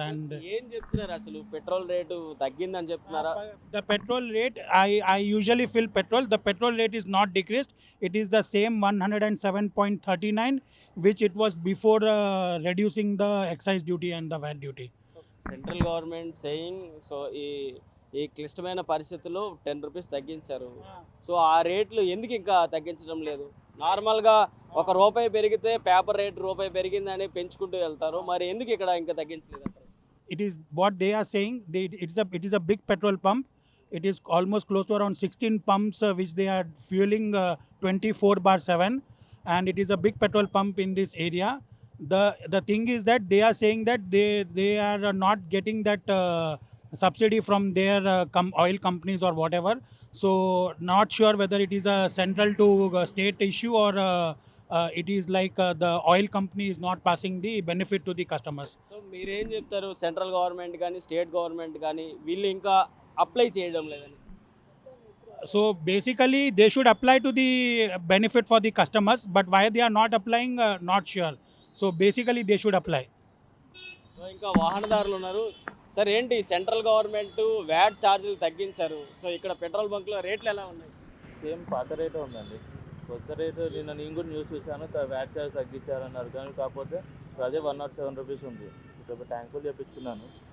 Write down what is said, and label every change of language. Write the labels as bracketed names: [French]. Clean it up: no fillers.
[English] And [Telugu] ఏం చెప్తున్నారు అసలు? పెట్రోల్ రేటు తగ్గిందని చెప్తున్నారా? [English] the petrol rate, I usually fill petrol, the petrol rate is not decreased. It is the same 107.39 which it was before reducing the excise duty and the VAT duty. Central government saying so [Telugu] ఈ క్లిష్టమైన పరిస్థితుల్లో 10 rupees తగ్గించారు. So ఆ రేట్లు ఎందుకు ఇంకా తగ్గించడం లేదు? నార్మల్గా ₹1 పెరిగితే పేపర్ రేట్ రూపాయి పెరిగిందని పెంచుకుంటూ వెళ్తారు. మరి ఎందుకు ఇక్కడ ఇంకా తగ్గించలేదు? [English] It is what they are saying. It is a big petrol pump. It is almost close to around 16 pumps which they are fueling 24/7, and it is a big petrol pump in this area. The thing is that they are saying that they are not getting that subsidy from their oil companies or whatever. So not sure whether it is a central to state issue or it is like the oil company is not passing the benefit to the customers. [Telugu] So మీరేం చెప్తారు? Central government కానీ state government కానీ వీళ్ళు ఇంకా apply చేయడం లేదని? So basically they should apply to the benefit for the customers, but why they are not applying, not sure. So basically they should apply. So ఇంకా వాహనదారులు ఉన్నారు. సార్ ఏంటి, సెంట్రల్ గవర్నమెంట్ వ్యాట్ ఛార్జీలు తగ్గించారు. సో ఇక్కడ petrol బంక్లో రేట్లు ఎలా ఉన్నాయి? సేమ్ పాత రేటే ఉందండి. కొత్త రేటు నేను కూడా న్యూస్ చూశాను, వ్యాట్ ఛార్జ్ తగ్గించారన్నారు. కానీ కాకపోతే అదే 107 రూపీస్ ఉంది. ఇక్కడ ట్యాంకులు చేయించుకున్నాను.